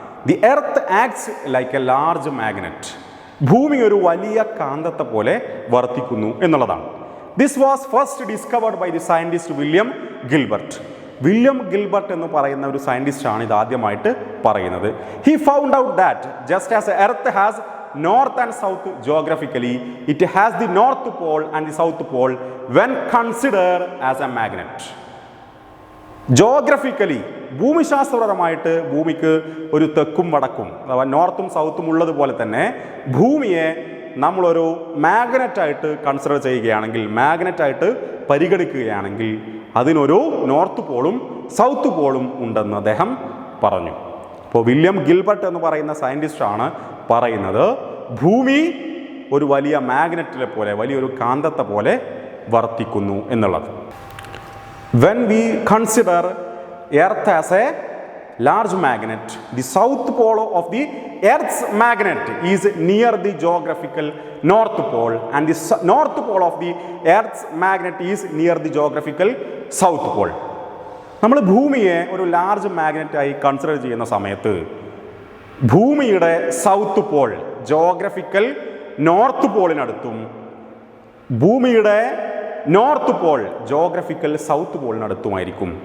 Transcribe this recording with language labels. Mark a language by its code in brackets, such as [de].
[en] The earth acts like a large magnet. [ml] ഭൂമി ഒരു വലിയ കാന്തത്തെ പോലെ വർത്തിക്കുന്നു എന്നുള്ളതാണ്. [en] This was first discovered by the scientist William Gilbert. [ml] William Gilbert എന്ന് പറയുന്ന ഒരു സയൻറ്റിസ്റ്റാണ് ഇത് ആദ്യമായിട്ട് പറയുന്നത്. [en] He found out that just as earth has north and south geographically, it has the north pole and the south pole when considered as a magnet. [ml] Geographically ഭൂമിശാസ്ത്രപരമായിട്ട് ഭൂമിക്ക് ഒരു തെക്കും വടക്കും അഥവാ നോർത്തും സൗത്തും ഉള്ളതുപോലെ തന്നെ ഭൂമിയെ നമ്മളൊരു മാഗ്നറ്റായിട്ട് കൺസിഡർ ചെയ്യുകയാണെങ്കിൽ, മാഗ്നറ്റായിട്ട് പരിഗണിക്കുകയാണെങ്കിൽ അതിനൊരു നോർത്ത് പോളും സൗത്ത് പോളും ഉണ്ടെന്ന് അദ്ദേഹം പറഞ്ഞു. അപ്പോൾ വില്യം ഗിൽബർട്ട് എന്ന് പറയുന്ന സയൻറ്റിസ്റ്റാണ് പറയുന്നത് ഭൂമി ഒരു വലിയ മാഗ്നറ്റിനെ പോലെ, വലിയൊരു കാന്തത്തെ പോലെ വർത്തിക്കുന്നു എന്നുള്ളത്. [en] When we consider Earth as a large magnet, the south pole of the Earth's magnet is near the geographical north pole and the north pole of the Earth's magnet is near the geographical south pole. [ml] നമ്മൾ ഭൂമിയെ ഒരു large മാഗ്നറ്റായി consider ചെയ്യുന്ന സമയത്ത് ഭൂമിയുടെ south Paul geographical north പോളിനടുത്തും ഭൂമിയുടെ north Paul geographical south പോളിനടുത്തുമായിരിക്കും.